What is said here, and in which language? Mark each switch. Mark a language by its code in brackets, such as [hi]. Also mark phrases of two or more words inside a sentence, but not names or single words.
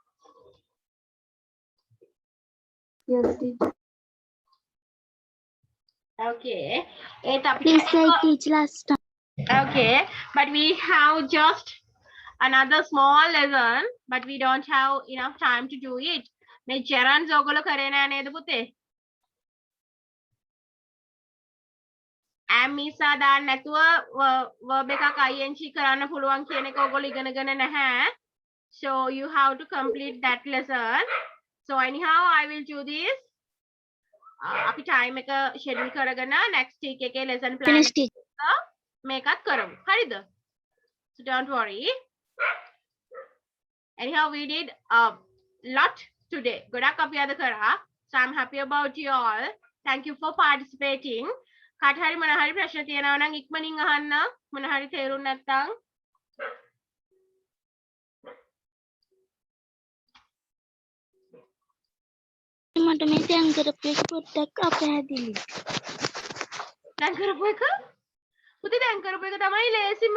[en] Yes, teacher. Okay. Eta Please say teach last time. Okay, but we have just another small lesson, but we don't have enough time to do it. [si] මේ ජෙරන්ස් ඔයගොල්ලෝ කරේ නෑ නේද පුතේ? ඇමිසා දාන්න නැතුව verb එකක් ing කරන්න පුළුවන් කියන එක ඔයගොල්ලෝ ඉගෙනගෙන නැහැ. [en] So you have to complete that lesson. So anyhow I will do this. [si] අපි time එක schedule කරගෙන [en] next week [si] එකේ [en] lesson plan Finish teach. [si] මේකත් කරමු. හරිද? [en] So don't worry. Anyhow, we did a lot today. [si] ගොඩක් අපි අද කරා. [en] So I'm happy about you all. Thank you for participating. [si] කාට හරි මොන හරි ප්‍රශ්න තියෙනවා නම් ඉක්මනින් අහන්න. මොන හරි තේරුම් නැත්නම්. මට මේ දැන් කරපු එක පොඩ්ඩක් අපහැදිලි. දැන් කරපු එක? පුතේ දැන් කරපු එක තමයි ලේසිම.